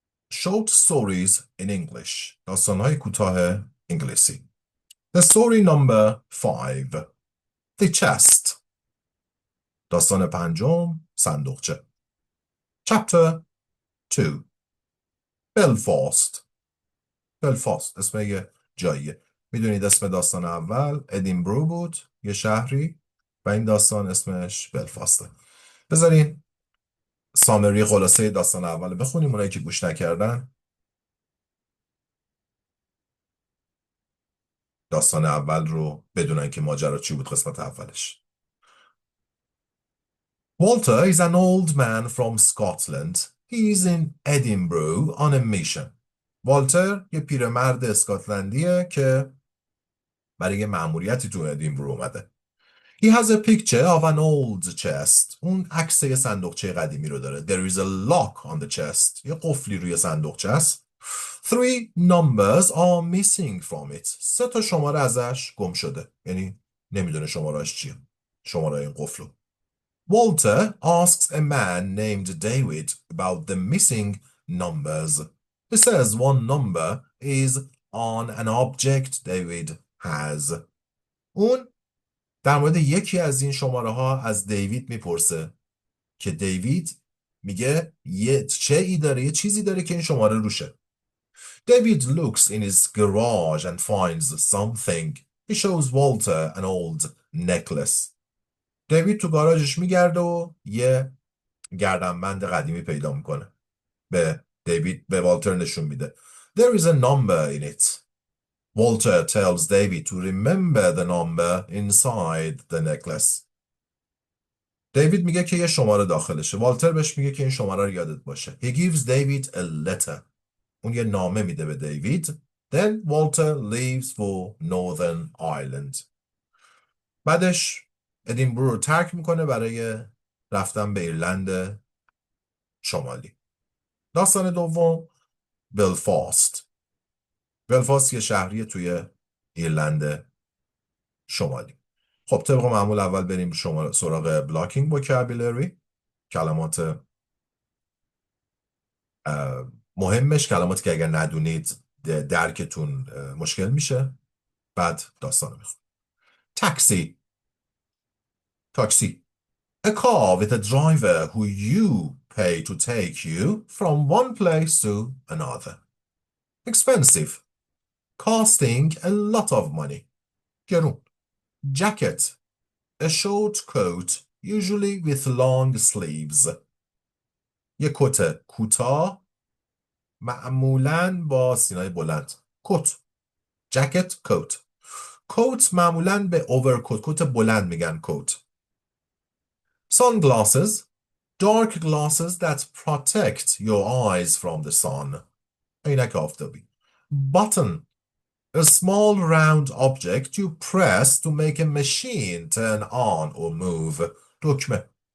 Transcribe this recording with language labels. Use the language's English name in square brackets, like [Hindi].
[English] Short stories in English. [Persian] داستانهای کوتاه انگلیسی. [English] The story number 5. The chest. [Persian] داستان پنجم، صندوقچه. [English] Chapter 2. Belfast. [Persian] بلفاست اسم یه جاییه. میدونید اسم داستان اول ادینبرو بود، یه شهری، و این داستان اسمش بلفاسته. بذارین سامری خلاصه داستان اول بخونیم، اونایی که گوش نکردن. داستان اول رو بدونن که ماجرا چی بود. قسمت اولش. [English] Walter is an old man from Scotland. He is in Edinburgh on a mission. [Persian] والتر یه پیرمرد اسکاتلندیه که برای یه مأموریتی تو ادینبرو اومده. [English] He has a picture of an old chest. [Persian] اون عکس یه صندوقچه قدیمی رو داره. [English] There is a lock on the chest. [Persian] یه قفلی روی صندوقچه است. [English] 3 numbers are missing from it. [Persian] 3 تا شماره ازش گم شده. یعنی نمیدونه شماره‌اش چیه. شماره این قفلو. [English] Walter asks a man named David about the missing numbers. He says one number is on an object David has. [Persian] اون در مورد یکی از این شماره ها از دیوید میپرسه که دیوید میگه یه چیزی داره که این شماره روشه. [English] David looks in his garage and finds something. He shows Walter an old necklace. [Persian] دیوید تو گاراژش میگرده و یه گردنبند قدیمی پیدا میکنه. به والتر نشون میده. [English] There is a number in it. Walter tells David to remember the number inside the necklace. [Persian] دیوید میگه که یه شماره داخلشه. والتر بهش میگه که این شماره رو یادت باشه. [English] He gives David a letter. [Persian] اون یه نامه میده به دیوید. [English] Then Walter leaves for Northern Ireland. [Persian] بعدش ادینبرو رو ترک میکنه برای رفتن به ایرلند شمالی. داستان دوم بلفاست. بلفاست یه شهریه توی ایرلند شمالی. خب طبق معمول اول بریم سراغ بلاکینگ وکابولری. کلمات مهمش، کلماتی که اگر ندونید درکتون مشکل میشه. بعد داستان رو میخونم. تاکسی. [English] A car with a driver who you pay to take you from one place to another. Expensive. Costing a lot of money. گرون. Jacket. A short coat, usually with long sleeves. [Persian] یک کت کوتاه، معمولاً با سینای بلند. [English] کت. Jacket, coat. [Persian] coat معمولاً به overcoat، کت بلند میگن coat. [English] Sunglasses. Dark glasses that protect your eyes from the sun. عینک آفتابی. Button. A small round object you press to make a machine turn on or move. دکمه.